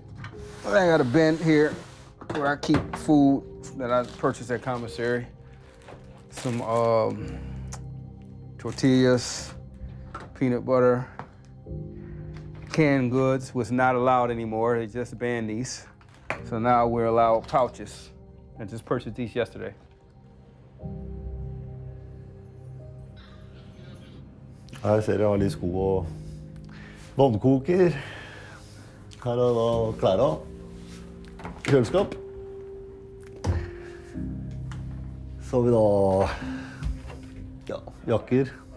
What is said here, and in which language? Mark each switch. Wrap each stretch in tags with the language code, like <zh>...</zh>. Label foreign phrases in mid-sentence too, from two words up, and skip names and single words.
<en>I got a bin here where I keep food that I purchased at commissary. Some tortillas, peanut butter, canned goods was not allowed anymore. They just banned these. So now we're allowed pouches. I just purchased these yesterday.</en> <no>Her ser jeg alle i sko og vannkoker. Her er da klærne. Kjøleskap. Så har vi da jakker.</no>